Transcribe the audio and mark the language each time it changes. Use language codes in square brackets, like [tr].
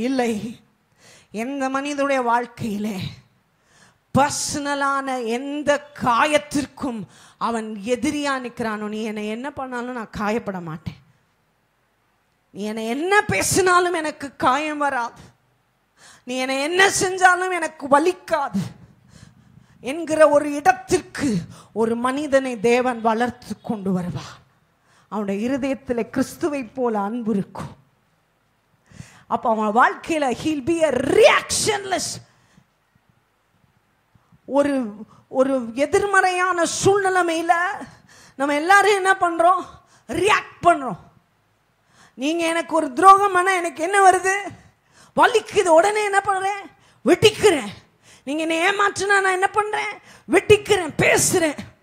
[ta] இல்லை, எந்த மனிதனுடைய வாழ்க்கையிலே பர்சனலான எந்த காயத்திற்கும் அவன் எதிரியா நிற்கிறானோ, நீ என்னை என்ன பண்ணாலும் நான் காயப்பட மாட்டேன், நீ என்னை என்ன பேசினாலும் எனக்கு காயம் வராது, நீ என்னை என்ன செஞ்சாலும் எனக்கு வலிக்காது என்கிற ஒரு இடத்திற்கு ஒரு மனிதனை தேவன் வளர்த்து கொண்டு வருவார். அவனுடைய இருதயத்தில் கிறிஸ்துவை போல அன்பு இருக்கும். அப்ப அவன் வாழ்க்கையில [en] he'll be a reactionless. [ta] ஒரு ஒரு எதிர்மறையான சூழ்நிலைமையில நம்ம எல்லாரும் என்ன பண்றோம்? ரியாக்ட் பண்றோம். நீங்க எனக்கு ஒரு துரோகம் பண்ணா எனக்கு என்ன வருது? வலிக்குது. உடனே என்ன பண்றேன்? வெட்டிக்கிறேன். நீங்க என்ன ஏமாற்றினா நான் என்ன பண்றேன்? வெட்டிக்கிறேன், பேசுறேன்.